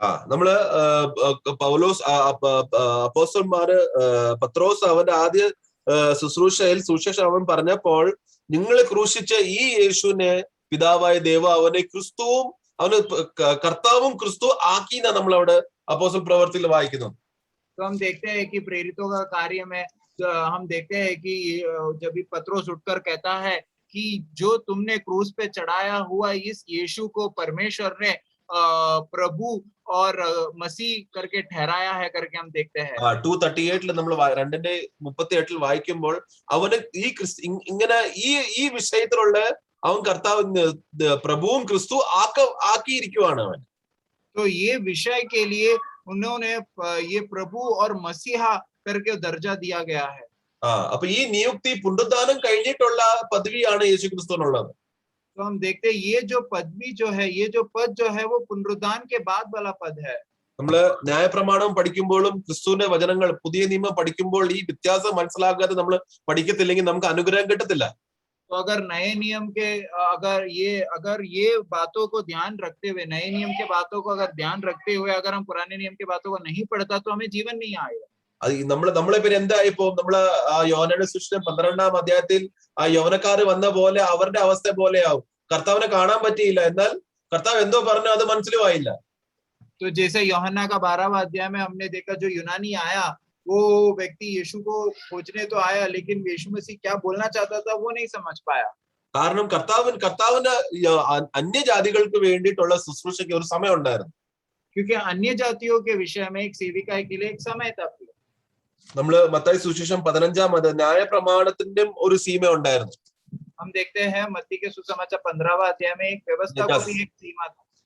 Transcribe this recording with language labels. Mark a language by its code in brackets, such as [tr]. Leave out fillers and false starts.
[ml] നമ്മള് പൗലോസ് അപ്പോസ്തലന്മാര് പത്രോസ് അവന്റെ ആദ്യ ശുശ്രൂഷയിൽ സുവിശേഷം അവൻ പറഞ്ഞപ്പോൾ, നിങ്ങൾ ക്രൂശിച്ച ഈ യേശുവിനെ പിതാവായ ദൈവം അവനെ ക്രിസ്തുവും അവന് കർത്താവും ക്രിസ്തു ആക്കിന നമ്മൾ അവിടെ അപ്പോസ്തല പ്രവൃത്തിയിൽ വായിക്കുന്നത്. [hi] तो हम देखते हैं कि प्रेरितों का कार्य में हम देखते हैं कि जब पत्रोस उठकर कहता है कि जो तुमने क्रूस पे चढ़ाया हुआ इस यीशु को परमेश्वर ने प्रभु और मसीह करके ठहराया है करके हम देखते हैं. [ml] 2:38 നമ്മൾ 2:38 വായിക്കുമ്പോൾ അവന് ഇങ്ങനെ ഈ വിഷയത്തിലുള്ള അവൻ കർത്താവ് പ്രഭുവും ക്രിസ്തു ആക്കിയിരിക്കുവാണ് അവൻ. [hi] तो ये विषय के लिए उन्होंने ये प्रभु और मसीहा करके दर्जा दिया गया है. [ml] അപ്പൊ ഈ നിയുക്തി പുനരുദ്ധാനം കഴിഞ്ഞിട്ടുള്ള പദവിയാണ് യേശു ക്രിസ്തുവിനുള്ളത്. [hi] तो हम देखते हैं ये जो पदवी जो है, ये जो पद जो है वो पुनरुद्धान के बाद वाला पद है. [ml] നമ്മള് ന്യായപ്രമാണം പഠിക്കുമ്പോഴും ക്രിസ്തുവിന്റെ വചനങ്ങൾ പുതിയ നിയമം പഠിക്കുമ്പോൾ ഈ വ്യത്യാസം മനസ്സിലാക്കാതെ നമ്മൾ പഠിക്കത്തില്ലെങ്കിൽ നമുക്ക് അനുഗ്രഹം കിട്ടത്തില്ല. [hi] तो अगर नए नियम के अगर ये बातों को ध्यान रखते हुए, नए नियम के बातों को अगर ध्यान रखते हुए अगर हम पुराने नियम के बातों को नहीं पढ़ता तो हमें जीवन नहीं आएगा. [ml] നമ്മളെ പേര് എന്തായിപ്പോ നമ്മള് ആ യോഹന്നാന്റെ സുവിശേഷം 12-ാം അധ്യായത്തിൽ ആ യൗവനക്കാര് വന്ന പോലെ അവരുടെ അവസ്ഥ പോലെയാവും. കർത്താവിനെ കാണാൻ പറ്റിയില്ല, എന്നാൽ കർത്താവ് എന്തോ പറഞ്ഞു അത് മനസ്സിലുമായില്ല. [hi] तो जैसे यूहन्ना का 12वां अध्याय में हमने देखा, जो यूनानी आया वो व्यक्ति यीशु को खोजने तो आया, लेकिन यीशु मसीह क्या बोलना चाहता था वो नहीं समझ पाया. [ml] കാരണം കർത്താവിന് അന്യജാതികൾക്ക് വേണ്ടിയിട്ടുള്ള ശുശ്രൂഷയ്ക്ക് ഒരു സമയം ഉണ്ടായിരുന്നു. [hi] क्योंकि अन्य जातियों के विषय में एक सेविकाई के लिए एक समय था. [ml] നമ്മള് മത്തായി സുവിശേഷം 15-ാം ന്യായപ്രമാണത്തിന്റെ ഒരു സീമ ഉണ്ടായിരുന്നു. [hi] हम देखते हैं मत्ती के सुसमाचार 15वां अध्याय में एक व्यवस्था को भी एक सीमा था.